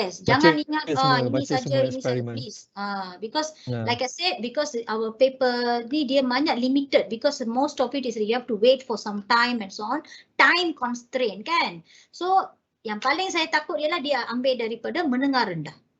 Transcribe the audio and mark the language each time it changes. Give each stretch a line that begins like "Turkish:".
Malay: Jangan ingat ini saja, please.
English: Because like I said, because our paper
Malay: ni dia banyak
English: limited, because most of it is you have to wait for some time and so on. Time constraint kan.
Malay: So yang paling saya takut ialah dia ambil daripada menengah rendah.